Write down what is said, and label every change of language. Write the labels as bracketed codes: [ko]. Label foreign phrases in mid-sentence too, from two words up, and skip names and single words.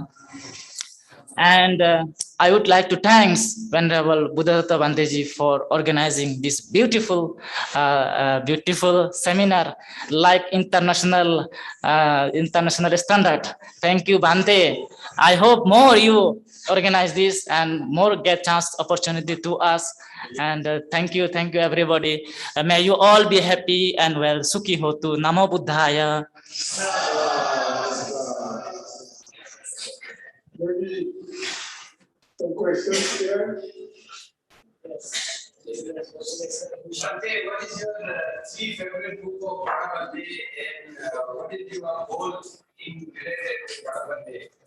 [en] And I would like to thank Venerable Buddhadatta Bhanteji for organizing this beautiful seminar, like international standard. Thank you, Bhante. I hope more you organize this and more get chance opportunity to us. And thank you everybody. May you all be happy and well. [pi] Sukhi hotu. Namo Buddhaya. [en] Maybe some questions here. Yes. Bhante, what is your three favorite book of Bhante and what is your goal in related to Bhante?